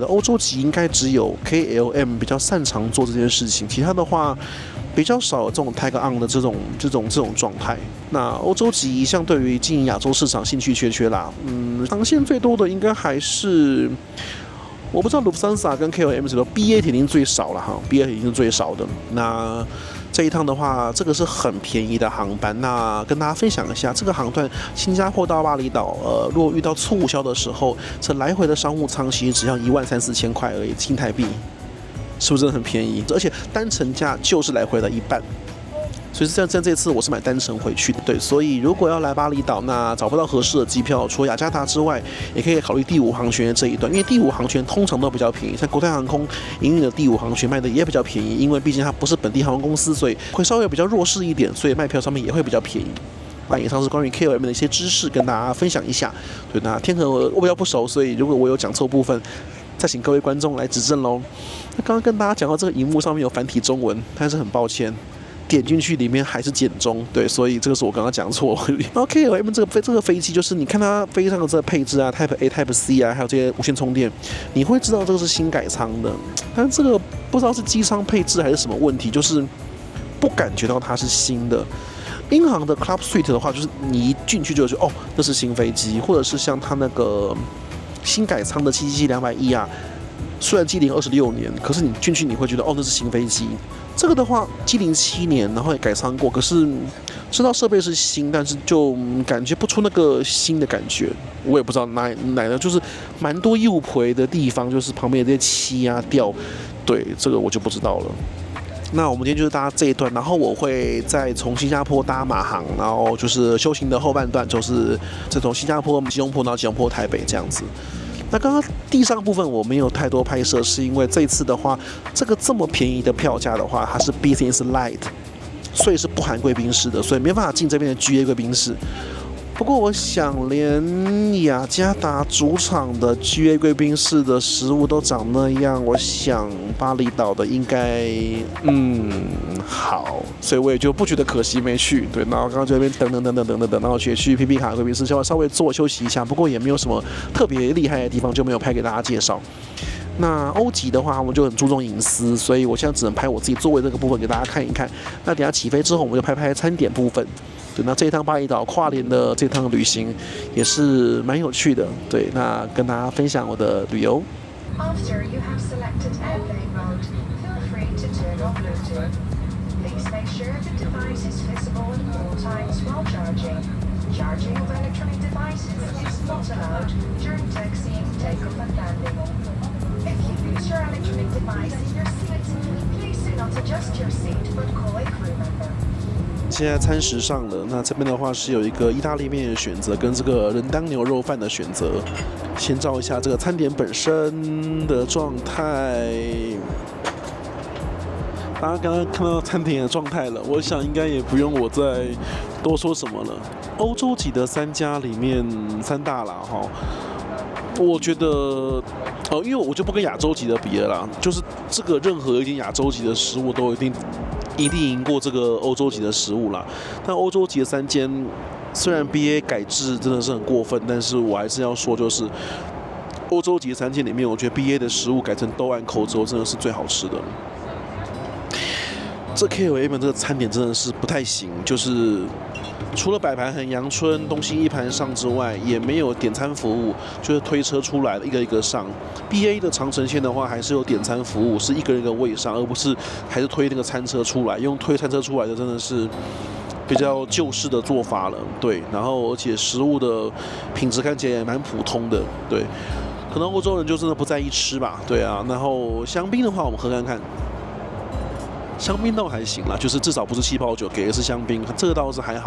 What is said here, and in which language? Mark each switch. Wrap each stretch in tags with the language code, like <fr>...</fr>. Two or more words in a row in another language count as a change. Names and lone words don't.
<zh>歐洲籍應該只有 KLM 比較擅長做這件事情，其他的話比較少有這種</zh> <en>tag on</en> <zh>的這種狀態。那歐洲籍相對於經營亞洲市場興趣缺啦，航線最多的應該還是。我不知道 Lufthansa 跟 KLM 是BA 肯定最少了哈 ，BA 肯定是最少的。那這一趟的話，這個是很便宜的航班。那跟大家分享一下，這個航段新加坡到巴厘島，如果遇到促銷的時候，這來回的商務艙其實只要13000-4千塊而已，新台幣，是不是真的很便宜？而且單程價就是來回的一半。所以像這次我是買單程回去的，對，所以如果要來巴厘島，那找不到合適的機票，除了雅加達之外，也可以考慮第5航權的這一段，因為第5航權通常都比較便宜，像國泰航空營運的第5航權賣的也比較便宜，因為畢竟它不是本地航空公司，所以會稍微比較弱勢一點，所以賣票上面也會比較便宜。那以上是關於 KOM 的一些知識，跟大家分享一下。對，那天河我比較不熟，所以如果我有講錯部分，再請各位觀眾來指正嘍。那剛剛跟大家講到這個熒幕上面有繁體中文，但是很抱歉，點進去裡面還是簡中，對，所以這個是我剛剛講錯。然後 KLM 這個飛機就是你看它飛機上的這個配置啊 ，Type A、Type C 啊，還有這些無線充電，你會知道這個是新改艙的，但這個不知道是機艙配置還是什麼問題，就是不感覺到它是新的。英航的 Club Suite 的話，就是你一進去就覺得哦，那是新飛機，或者是像它那個新改艙的 777-200E 啊，雖然機齡26年，可是你進去你會覺得哦，那是新飛機。這個的話，機齡7年，然後也改艙過，可是知道設備是新，但是就感覺不出那個新的感覺。我也不知道哪的，就是蠻多誘賠的地方，就是旁邊的這些漆啊掉，對，這個我就不知道了。那我們今天就是搭這一段，然後我會再從新加坡搭馬航，然後就是修行的後半段，就是再從新加坡吉隆坡到吉隆坡台北這樣子。那剛剛地上部分我沒有太多拍攝，是因為這次的話，這個這麼便宜的票價的話，它是 Business Light，所以是不含貴賓室的，所以沒辦法進這邊的 GA 貴賓室。不過我想，連雅加達主場的 GA 貴賓室的食物都長那樣，我想巴厘島的應該好，所以我也就不覺得可惜沒去。對，然後剛剛在那邊等，然後去 PP 卡貴賓室稍微坐休息一下，不過也沒有什麼特別厲害的地方，就沒有拍給大家介紹。那歐級的話，我們就很注重隱私，所以我現在只能拍我自己座位這個部分給大家看一看。那等一下起飛之後，我們就拍餐點部分。對，那這一趟巴厘島跨年的這趟旅行也是蠻有趣的。對，那跟大家分享我的旅遊。</zh> <en>After you have selected airplane mode, feel free to turn on Bluetooth. Please make sure the device is visible at all times while charging. Charging of electronic devices is not allowed during taxiing, takeoff and landing. If you lose your electronic device in your seat, please do not adjust your seat but call a crew member.</en> <zh>现在餐食上了，那這邊的話是有一個意大利麵的選擇，跟這個仁當牛肉飯的選擇。先照一下這個餐點本身的狀態。大家剛剛看到餐點的狀態了，我想應該也不用我再多說什麼了。歐洲級的3家裡面3大啦哈，我覺得因為我就不跟亞洲級的比了啦，就是這個任何一間亞洲級的食物都一定贏過這個歐洲級的食物啦。但歐洲級的3間雖然 BA 改制真的是很過分，但是我還是要說，就是歐洲級的3間裡面，我覺得 BA 的食物改成豆案口之後，真的是最好吃的。這 KLM 這個餐點真的是不太行，就是除了擺盤很陽春，東西一盤上之外，也沒有點餐服務，就是推車出來一個一個上。BA 的長程線的話，還是有點餐服務，是一個人一個位上，而不是還是推那個餐車出來。用推餐車出來的真的是比較舊式的做法了，對。然後而且食物的品質看起來也蠻普通的，對。可能歐洲人就真的不在意吃吧，對啊。然後香檳的話，我們喝看看。香檳倒還行啦，就是至少不是氣泡酒，給的是香檳，這個倒是還好。</zh>